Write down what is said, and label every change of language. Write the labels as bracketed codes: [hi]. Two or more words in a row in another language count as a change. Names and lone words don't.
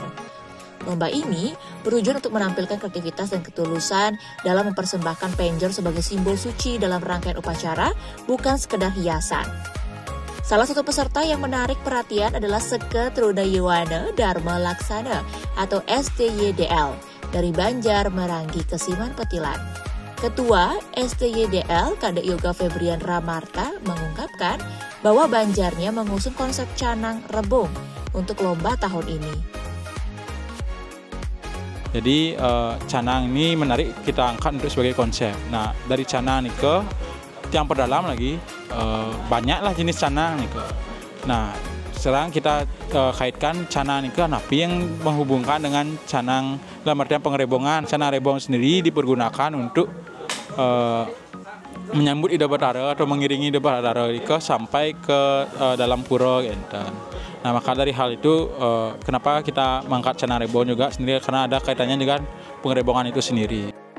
[id] Lomba ini bertujuan untuk menampilkan kreativitas dan ketulusan dalam mempersembahkan penjor sebagai simbol suci dalam rangkaian upacara, bukan sekedar hiasan. Salah satu peserta yang menarik perhatian adalah Seketrude Yuwana Dharma Laksana atau STYDL dari Banjar Meranggi Kesiman Petilan. Ketua STYDL Kadek Yoga Febrian Ramarta mengungkapkan bahwa Banjarnya mengusung konsep canang rebung untuk lomba tahun ini. Jadi canang ini menarik kita angkat untuk sebagai konsep. Nah, dari canang nih ke yang perdalam lagi banyaklah jenis canang nih ke. Nah, sekarang kita kaitkan canang nih ke napi yang menghubungkan dengan canang dalam artian pengrebongan. Canang rebong sendiri dipergunakan untuk menyambut Ida Batara atau mengiringi Ida Batara sampai ke dalam pura gitu. Nah, maka dari hal itu kenapa kita mengangkat canang rebong juga sendiri, karena ada kaitannya dengan pengrebongan itu sendiri.